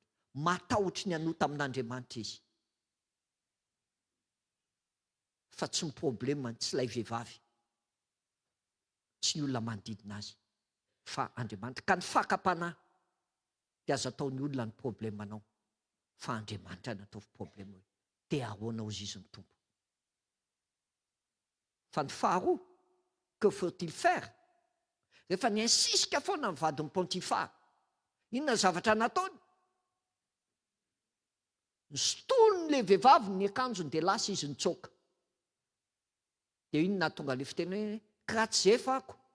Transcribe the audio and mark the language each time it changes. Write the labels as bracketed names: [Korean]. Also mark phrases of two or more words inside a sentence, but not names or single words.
[Malagasy] Matahotry ny anota amin'Andriamanitra izy. Fa tsy ny problema tsy ilay vehivavy, tsy ny olona manodidina azy, fa Andriamanitra. Ka ny fakapanahy dia azo ataon'ny olona ny problemanao, fa Andriamanitra no ataovy problema hoe dia ahoana hozy izy ny tompo. Fa ny faharoa, [French] que faut-il faire? [Malagasy] Rehefa niinsisika foana ny vadin'ny Pontifara, inona zavatra nataony? Nisotony le vehivavy ny akanjony dia lasa izy nitsoaka. Dia iny na tonga le fiteny hoe kratsy zefa ako.